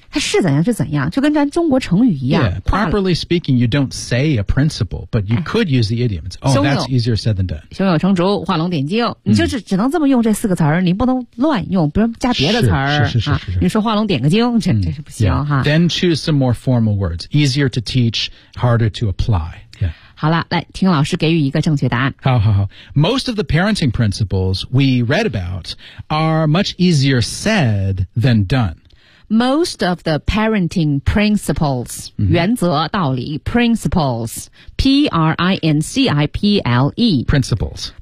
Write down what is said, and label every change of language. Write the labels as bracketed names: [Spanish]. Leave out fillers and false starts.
[Chinese] 它是怎样是怎样，就跟咱中国成语一样。 [English] Yeah, properly speaking, you don't say a principle, but you could use the idiom. It's, oh, that's easier said than done. [Chinese] 胸有成竹，画龙点睛。你就只能这么用这四个词儿，你不能乱用，比如加别的词儿。是你说画龙点个睛，这是不行哈。 [English] Then choose some more formal words. Easier to teach, harder to apply. Yeah. [Chinese] 好了，来听老师给予一个正确答案。好好好。 [English] Most of the parenting principles we read about are much easier said than done. Most of the parenting principles,、mm-hmm. [Chinese] 原则道理 principles, P-R-I-N-C-I-P-L-E. [English] Principles.